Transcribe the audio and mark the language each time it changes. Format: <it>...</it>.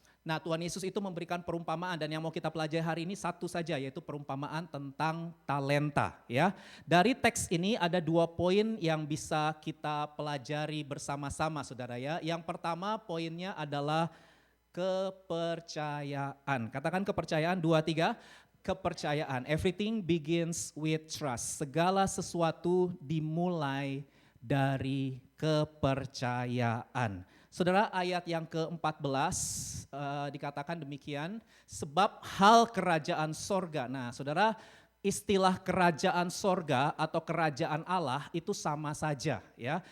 <id>Nah, Tuhan Yesus itu memberikan perumpamaan dan yang mau kita pelajari hari ini satu saja, yaitu perumpamaan tentang talenta ya. Dari teks ini ada 2 poin yang bisa kita pelajari bersama-sama saudara ya. Yang pertama poinnya adalah kepercayaan. Katakan kepercayaan, 2, 3. Kepercayaan.</id> <en>Everything begins with trust.</en> <id>Segala sesuatu dimulai dari kepercayaan. Saudara, ayat yang ke-14 dikatakan demikian, sebab hal kerajaan sorga. Nah saudara, istilah kerajaan sorga atau kerajaan Allah itu sama saja ya.</id>